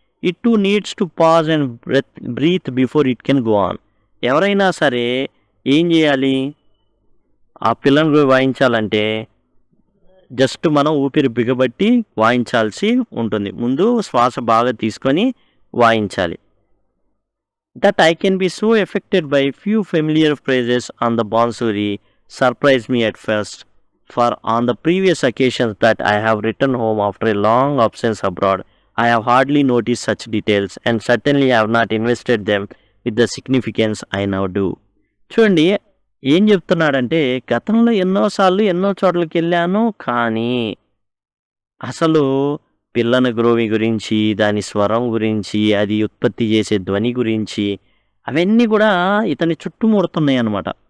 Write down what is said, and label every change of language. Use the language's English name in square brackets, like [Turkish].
[English] It too needs to pause and breathe before it can go on. [Telugu] ఎవరైనా సరే ఏం చేయాలి, ఆ పిల్లన గ్రోవి వాయించాలంటే జస్ట్ మనం ఊపిరి బిగబట్టి వాయించాల్సి ఉంటుంది. ముందు శ్వాస బాగా తీసుకొని వాయించాలి. [English] That I can be so affected by few familiar phrases on the bansuri surprised me at first. For on the previous occasions that I have returned home after a long absence abroad, I have hardly noticed such details and certainly have not invested them with the significance I now do. [Telugu] చూడండి ఏం చెప్తున్నాడంటే, గతంలో ఎన్నోసార్లు ఎన్నో చోట్లకి వెళ్ళాను, కానీ అసలు పిల్లన గ్రోవి గురించి, దాని స్వరం గురించి, అది ఉత్పత్తి చేసే ధ్వని గురించి అవన్నీ కూడా ఇతన్ని చుట్టుముడుతున్నాయి అన్నమాట.